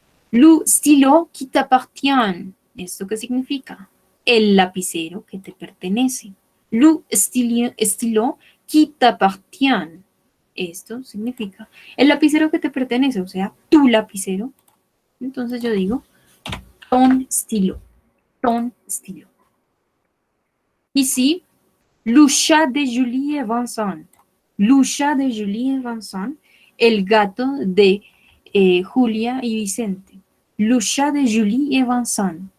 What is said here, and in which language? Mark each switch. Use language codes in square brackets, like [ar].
[fr] Le stylo qui t'appartient. [es] ¿Esto qué significa? El lapicero que te pertenece. [fr] Le stylo qui t'appartient. [es] Esto significa el lapicero que te pertenece, o sea, tu lapicero. Entonces yo digo [fr] ton stylo. Ton stylo. Ici, le chat de Julie et Vincent. Le chat de Julie et Vincent. [es] El gato de Julia y Vicente. [fr] Le chat de Julie et Vincent.